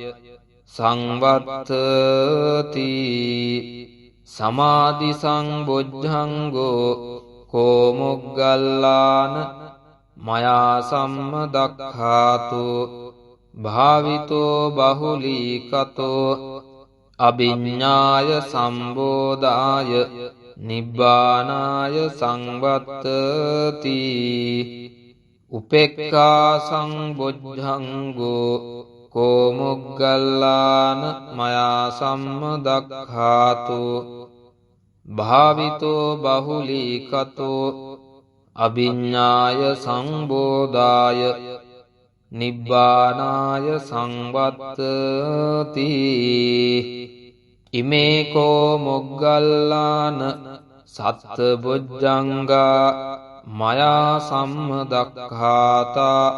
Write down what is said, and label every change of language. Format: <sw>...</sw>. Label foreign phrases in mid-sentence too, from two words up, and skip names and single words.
<pi>සංවත්තති සමාධි සංබොජ්ජංගෝ කෝ මොග්ගල්ලාන මයා සම්මදක්ඛාතෝ භාවිතෝ බහුලීකතෝ අභිඤ්ඤාය සම්බෝධාය නිබ්බානාය සංවත්තති උපේක්ඛා සංබොජ්ජංගෝ කෝ මොග්ගල්ලාන මයා සම්මදක්ඛාතෝ භාවිතෝ බහුලීකතෝ අභිඤ්ඤාය සංබෝධාය නිබ්බානාය සංවත්තති ඉමේ කෝ මොග්ගල්ලාන සත්ත බොජ්ජංගා මයා සම්මදක්ඛාතා</pi>